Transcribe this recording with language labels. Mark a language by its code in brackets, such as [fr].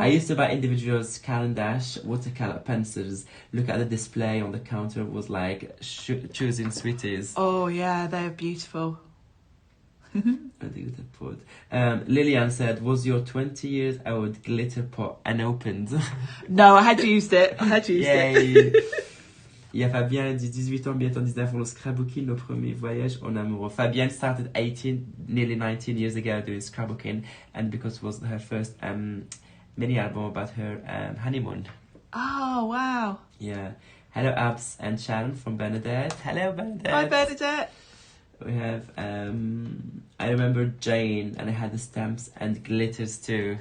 [en] I used to buy individuals Caran d'Ache watercolor pencils. Look at the display on the counter. It was like choosing sweeties. Oh, yeah, they're beautiful. I think they put. Lillian said, was your 20 years old glitter pot unopened? No, I had used it. Yay. [fr] Il y a Fabienne dit 18 ans, bientôt 19 ans, scrapbooking, nos premiers voyages en amoureux. [en] Fabienne started 18, nearly 19 years ago doing scrapbooking, and because it was her first mini album about her honeymoon. Oh, wow. Yeah. Hello, Abs and Sharon from Bernadette. Hello, Bernadette. Hi, Bernadette. We have, I remember Jane, and I had the stamps and glitters too.